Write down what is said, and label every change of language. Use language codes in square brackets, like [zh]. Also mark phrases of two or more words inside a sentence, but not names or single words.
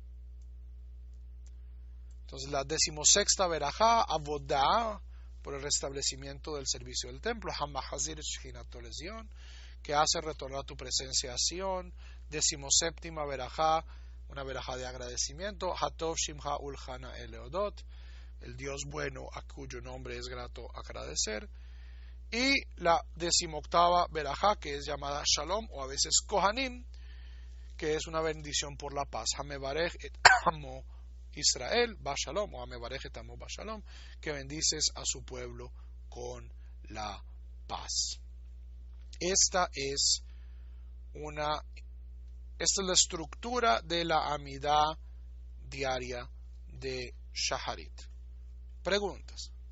[es] Entonces la 16ª verajá, avodah, por el restablecimiento del servicio del templo, [he] המחזיר שכינתו לציון, [es] que hace retornar tu presencia a Sion. 17ª verajá, una verajá de agradecimiento, [he] הטוב שמך ולך נאה להודות, [es] el Dios bueno a cuyo nombre es grato agradecer. Y la 18ª verajá, que es llamada Shalom o a veces Kohanim, que es una bendición por la paz. [he] המברך את עמו ישראל בשלום, o המברך את עמו בשלום, [es] que bendices a su pueblo con la paz. Esta es la estructura de la amidá diaria de Shaharit. Preguntas.